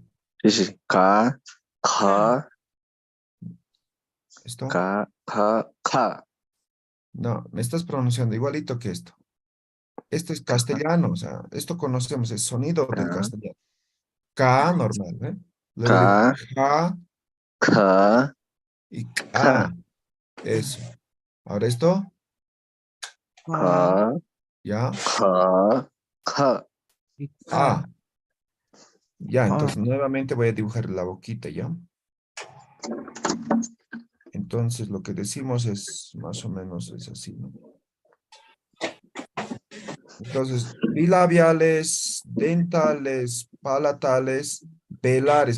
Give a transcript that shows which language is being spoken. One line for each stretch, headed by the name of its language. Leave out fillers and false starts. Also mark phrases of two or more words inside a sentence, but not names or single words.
Spanish: sí. Ka, ka, ¿Esto? ka. No, me estás pronunciando igualito que esto. Esto es castellano, o sea, esto conocemos, es sonido del Ka, castellano. K normal, ¿eh? Luego digo ka, K ka, y ka. K. Eso. Ahora esto, Ka, ya, ka. A. Ya, entonces nuevamente voy a dibujar la boquita, ¿ya? Entonces lo que decimos es más o menos es así, ¿no? Entonces, bilabiales, dentales, palatales, velares.